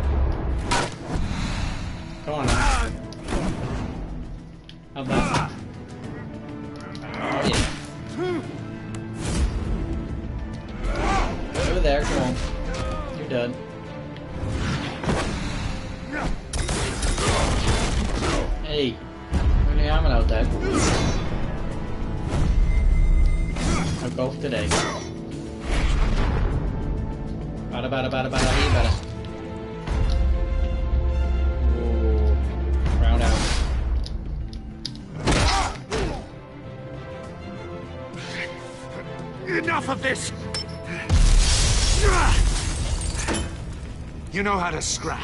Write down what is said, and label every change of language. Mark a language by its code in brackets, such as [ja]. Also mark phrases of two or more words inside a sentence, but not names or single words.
[en] Come on now. How about oh yeah. Over there, come on. You're done. Hey. Only I'm allowed that. No golf today. Bada bada bada bada he bada. Ooh. Round out. Enough of this! You know how to scrap.